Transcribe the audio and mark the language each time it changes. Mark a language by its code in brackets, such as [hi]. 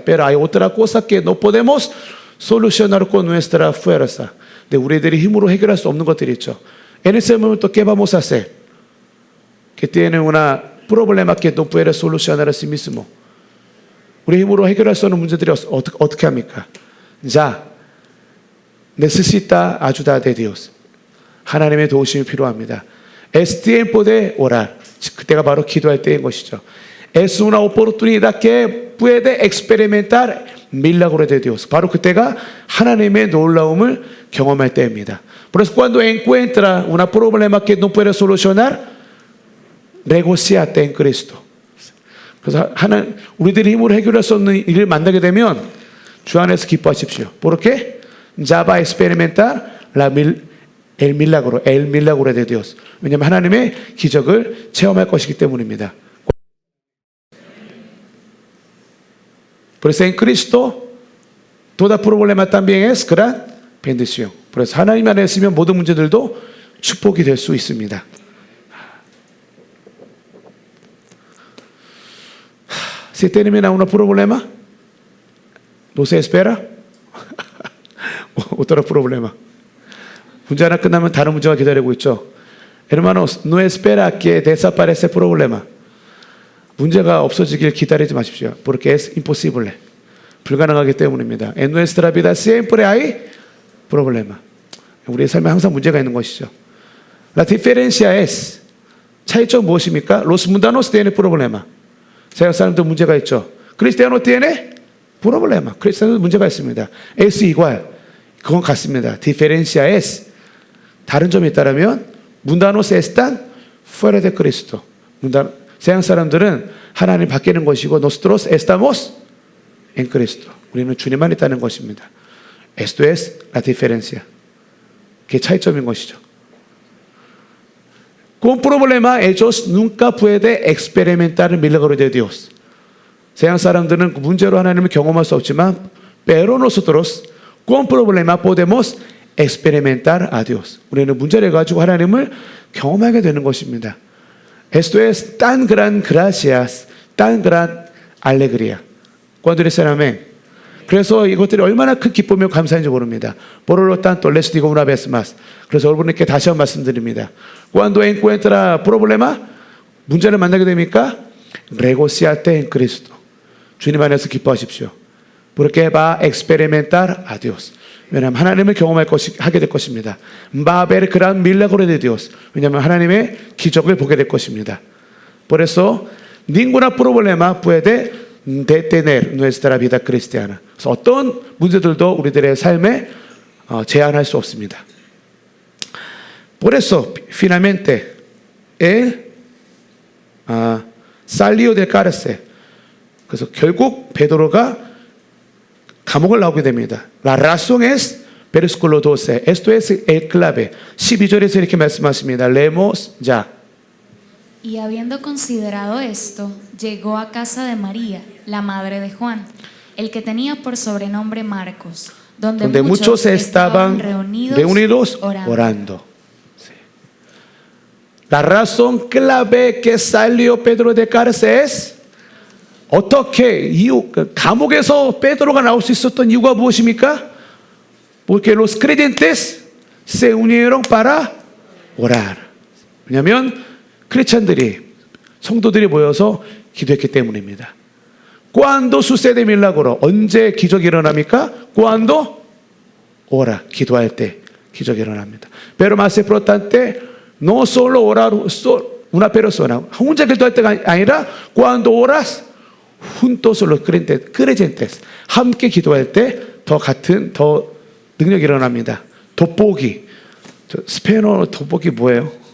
[es] Pero hay otra cosa que no podemos solucionar con nuestra fuerza. [ko] 근데 우리들의 힘으로 해결할 수 없는 것들이 있죠. [es] En ese momento, ¿qué vamos a hacer? Que tiene un problema que no puede solucionar a sí mismo. [ko] 우리 힘으로 해결할 수 없는 문제들이 어떻게 합니까? [es] Ya, necesita ayuda de Dios. [ko] 하나님의 도우심이 필요합니다. [es] Es tiempo de orar. [ko] 그때가 바로 기도할 때인 것이죠. [es] Es una oportunidad que puede experimentar milagro de Dios. [ko] 바로 그때가 하나님의 놀라움을 경험할 때입니다. [es] Por eso cuando encuentra un problema que no puede solucionar, regocíate en Cristo. [ko] 그래서 우리들이 힘으로 해결할 수 없는 일을 만나게 되면 주 안에서 기뻐하십시오. [es] ¿Por qué? Ya va a experimentar el milagro de Dios. [ko] 왜냐하면 하나님의 기적을 체험할 것이기 때문입니다. [es] Por eso en Cristo toda problema también es gran bendición. [ko] 그래서 하나님 안에 있으면 모든 문제들도 축복이 될 수 있습니다. [es] Si termina un problema, no se espera. Otro problema. [ko] 문제 하나 끝나면 다른 문제가 기다리고 있죠. [es] Hermanos, no espera que desaparezca el problema. [ko] 문제가 없어지길 기다리지 마십시오. [es] Porque es imposible. [ko] 불가능하기 때문입니다. [es] En nuestra vida siempre hay problema. [ko] 우리의 삶에 항상 문제가 있는 것이죠. [es] La diferencia es, [ko] 차이점 무엇입니까? [es] Los mundanos tienen problema. [ko] 세상 사람도 문제가 있죠. [es] Cristiano tiene problema. [ko] 크리스찬도 문제가 있습니다. [es] Es igual. [ko] 그건 같습니다. [es] Diferencia es, [ko] 다른 점이 있다면 [es] mundanos están fuera de Cristo. [ko] 세상 사람들은 하나님 밖에 있는 것이고 [es] nosotros estamos en Cristo. [ko] 우리는 주님 안에 있다는 것입니다. [es] Esto es la diferencia. [ko] 그게 차이점인 것이죠. [es] Con problema ellos nunca pueden experimentar el milagro de Dios. [ko] 세상 사람들은 그 문제로 하나님을 경험할 수 없지만 [es] pero nosotros con problema podemos experimentar a Dios. [ko] 우리는 문제를 가지고 하나님을 경험하게 되는 것입니다. [es] Esto es tan gran gracias, tan gran alegría. ¿Cuándo dicen amén? [ko] 그래서 이것들이 얼마나 큰 기쁨이고 감사인지 모릅니다. [es] Por lo tanto, les digo una vez más. [ko] 그래서 여러분께 다시 한번 말씀드립니다. [es] Cuando encuentra problema, [ko] 문제를 만나게 됩니까? [es] Regocíate en Cristo. [ko] 주님 안에서 기뻐하십시오. [es] Porque va a experimentar a Dios. [ko] 왜냐하면 하나님을 하게 될 것입니다. [es] Va a ver gran milagro de Dios. [ko] 왜냐하면 하나님의 기적을 보게 될 것입니다. [es] Por eso, ninguna problema puede detener nuestra vida cristiana. [ko] 그래서 어떤 문제들도 우리들의 삶에 제한할 수 없습니다. [es] Por eso, finalmente, él salió del cárcel. [ko] 그래서 결국 베드로가 감옥을 나오게 됩니다. [es] La razón es versículo 12. Esto es el clave. [ko] 12절에서 이렇게 말씀하십니다. [es] Leemos ya. Y habiendo considerado esto, llegó a casa de María, la madre de Juan, el que tenía por sobrenombre Marcos, donde muchos estaban reunidos orando. Sí. La razón clave que salió Pedro de cárcel es [ko] 어떻게 감옥에서 베드로가 나올 수 있었던 이유가 무엇입니까? [es] Porque los creyentes se unieron para orar. [ko] 왜냐하면 크리스찬들이 성도들이 모여서 기도했기 때문입니다. [es] Cuando sucede milagro? [ko] 언제 기적이 일어납니까? [es] Cuando ora, [ko] 기도할 때 기적이 일어납니다. [es] Pero más importante, no solo orar una persona, [ko] 혼자 기도할 때가 아니라 [es] cuando oras juntos los creyentes, [ko] 함께 기도할 때 더 능력이 일어납니다. 돋보기. 스페인어로 돋보기 뭐예요?